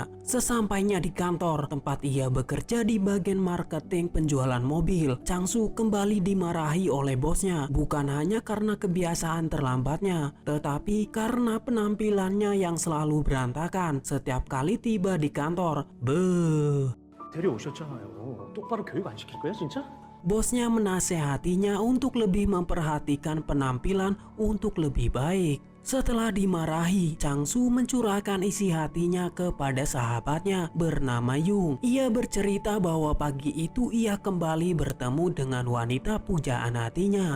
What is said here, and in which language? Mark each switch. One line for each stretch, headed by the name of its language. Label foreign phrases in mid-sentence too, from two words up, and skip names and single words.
Indonesian: Sesampainya di kantor tempat ia bekerja di bagian marketing penjualan mobil, Changsu kembali dimarahi oleh bosnya, bukan hanya karena kebiasaan terlambatnya, tetapi karena penampilannya yang selalu berantakan setiap kali tiba di kantor. Beuh.
Korean: 데려오셨잖아요. 똑바로 교육 안 시킬 거야, 진짜?
Indonesian: Bosnya menasehatinya untuk lebih memperhatikan penampilan untuk lebih baik. Setelah dimarahi, Changsu mencurahkan isi hatinya kepada sahabatnya bernama Yung. Ia bercerita bahwa pagi itu ia kembali bertemu dengan wanita pujaan hatinya.